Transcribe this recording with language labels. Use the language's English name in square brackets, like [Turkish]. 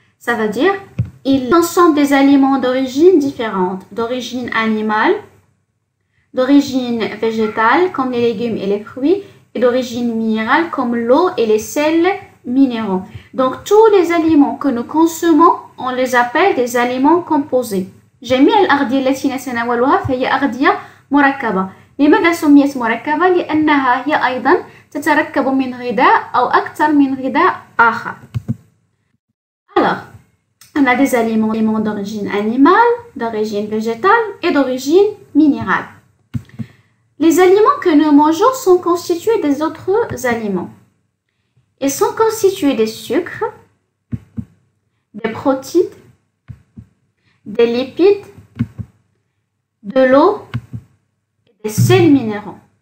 [French] Ça veut dire il consomme des aliments d'origine différente, d'origine animale, d'origine végétale comme les légumes et les fruits, et d'origine minérale comme l'eau et les sels minéraux. Donc tous les aliments que nous consommons, on les appelle des aliments composés. [Arabic] جميع الأغذية التي نتناولها فهي أغذية مركبة. لماذا سميت مركبة؟ لأنها هي أيضا تتركب من غذاء أو أكثر من غذاء آخر. [French] Alors, on a des aliments d'origine animale, d'origine végétale et d'origine minérale. Les aliments que nous mangeons sont constitués des autres aliments. Ils sont constitués des sucres, des protéines, des lipides, de l'eau et des sels minéraux.